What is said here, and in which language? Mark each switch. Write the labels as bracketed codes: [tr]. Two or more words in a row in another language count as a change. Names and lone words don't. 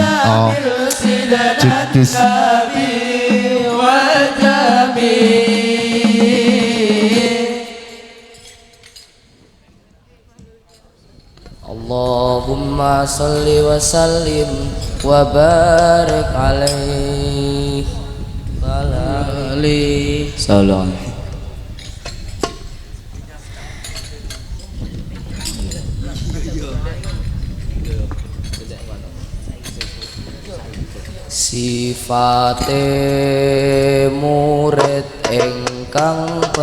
[en] Oh, check this. [ar] اللهم صل وسلم وبارك عليه وعلى آله سلام. [jv] Sifate murid ingkang